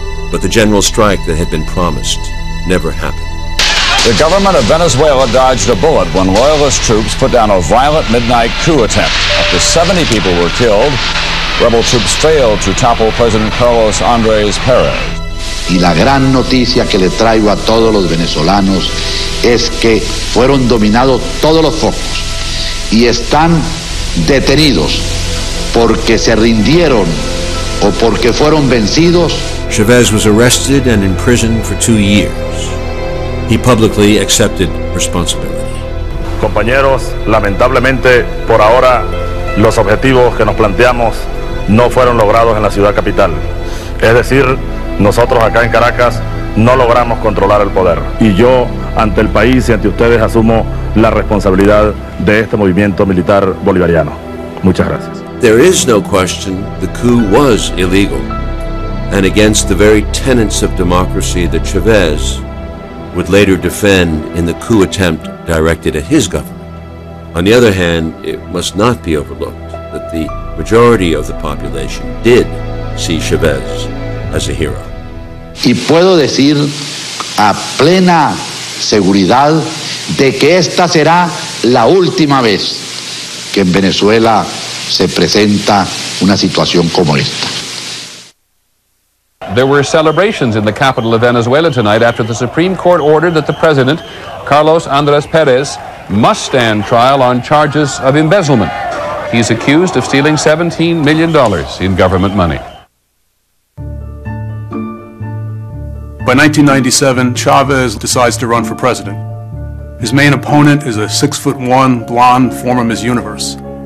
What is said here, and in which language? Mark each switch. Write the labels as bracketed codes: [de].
[en] But the general strike that had been promised never happened. The government of Venezuela dodged a bullet when loyalist troops put down a violent midnight coup attempt. Up to 70 people were killed. Rebel troops failed to topple President Carlos Andrés Pérez. [es] Y la gran noticia que le traigo a todos los venezolanos es que fueron dominados todos los focos y están detenidos porque se rindieron o porque fueron vencidos. [en] Chávez was arrested and imprisoned for 2 years. He publicly accepted responsibility. [es] Compañeros, lamentablemente por ahora los objetivos que nos planteamos no fueron logrados en la ciudad capital. Es decir, nosotros acá en Caracas no logramos controlar el poder. Y yo, ante el país y ante ustedes, asumo la responsabilidad de este movimiento militar bolivariano. Muchas gracias. [en] There is no question the coup was illegal and against the very tenets of democracy that Chávez would later defend in the coup attempt directed at his government. On the other hand, it must not be overlooked that the majority of the population did see Chávez as a hero. [es] Y puedo decir a plena seguridad de que esta será la última vez que en Venezuela se presenta una situación como esta. [en] There were celebrations in the capital of Venezuela tonight after the Supreme Court ordered that the president, Carlos Andrés Pérez, must stand trial on charges of embezzlement. He's accused of stealing $17 million in government money. By 1997, Chávez decides to run for president. His main opponent is a 6'1", blonde former Miss Universe.